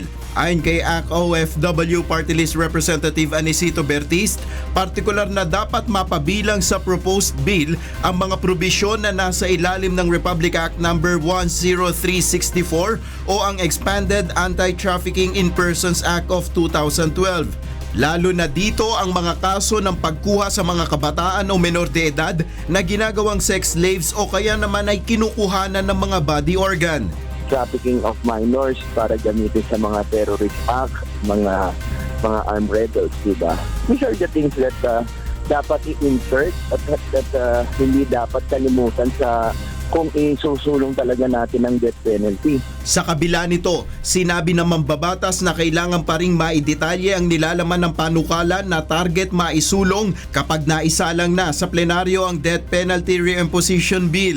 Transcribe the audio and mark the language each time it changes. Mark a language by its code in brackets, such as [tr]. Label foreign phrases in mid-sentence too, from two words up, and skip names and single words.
[tl] Ayon kay ACT-OFW [en] Party List Representative [tl] Anisito Bertist, partikular na dapat mapabilang sa [en] proposed bill [tl] ang mga probisyon na nasa ilalim ng Republic Act No. 10364 o ang Expanded Anti-Trafficking in Persons Act of 2012. Lalo na dito ang mga kaso ng pagkuha sa mga kabataan o menor de edad na ginagawang [en] sex slaves [tl] o kaya naman ay kinukuhanan ng mga [en] body organ. Trafficking of minors [tl] para gamitin sa mga [en] terrorist acts, [tl] mga [en] armed rebels, [tl] diba? [en] These are the things that [tl] dapat i-insert at hindi dapat kalimutan sa kung isusulong talaga natin ang [en] death penalty. [tl] Sa kabila nito, sinabi ng mambabatas na kailangan pa ring maidetalye ang nilalaman ng panukalan na target maisulong kapag naisalang na sa plenaryo ang [en] death penalty reimposition bill.